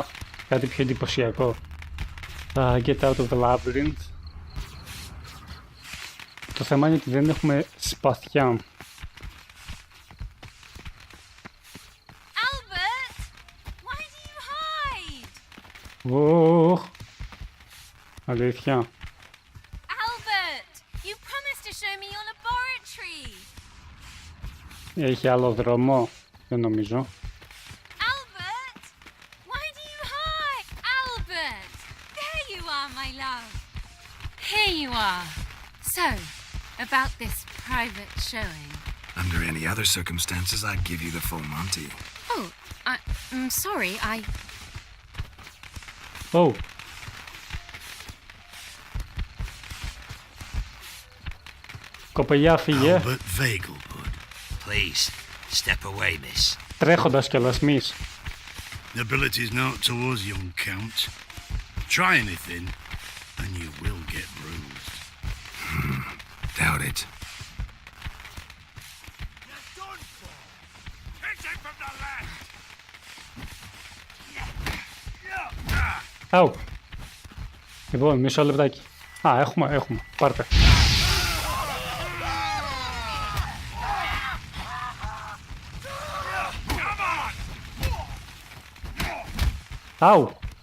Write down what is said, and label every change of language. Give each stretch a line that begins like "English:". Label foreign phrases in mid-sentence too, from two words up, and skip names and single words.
Greek: Κάτι πιο εντυπωσιακό.
English: Get out of the labyrinth.
Greek: Το θέμα είναι ότι δεν έχουμε σπαθιά. Αλήθεια.
English: Albert, you promised to show me your laboratory.
Greek: Έχει άλλο δρόμο. Δεν νομίζω.
English: Albert, why do you hide? Albert, So, about this private showing. Under any other circumstances, I'd give you the full Monty. Oh, I'm sorry,
Greek: Oh. Κοπελιά, φύγε.
English: Albert Vagelbud. Please, step away, miss.
Greek: Τρέχοντας κιόλας, μης.
English: Ability's not towards young Count. Try anything, and you will get bruised. Doubt it. Αου.
Greek: Λοιπόν, μισό λεπτάκι. Α, έχουμε. Πάρτε. Αου.